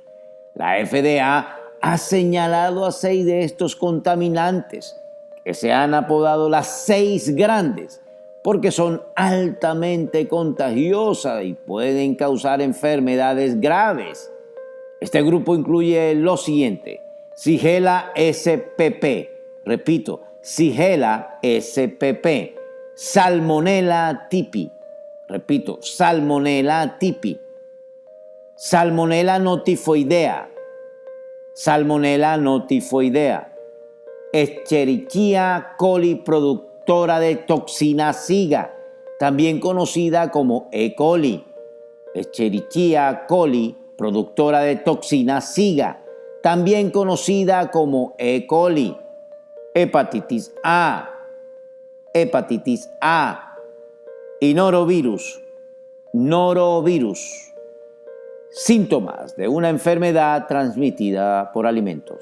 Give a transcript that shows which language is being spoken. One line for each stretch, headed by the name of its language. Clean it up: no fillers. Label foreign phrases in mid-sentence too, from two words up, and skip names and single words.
Spanish: La FDA ha señalado a 6 de estos contaminantes que se han apodado las 6 grandes porque son altamente contagiosas y pueden causar enfermedades graves. Este grupo incluye lo siguiente: Shigella spp, repito, Shigella spp, Salmonella typhi, repito, Salmonella typhi, Salmonella notifoidea, Salmonella notifoidea, Escherichia coli productora de toxina SIGA, también conocida como E. coli. Escherichia coli productora de toxina SIGA, también conocida como E. coli. Hepatitis A. Hepatitis A. Y norovirus. Norovirus. Síntomas de una enfermedad transmitida por alimentos.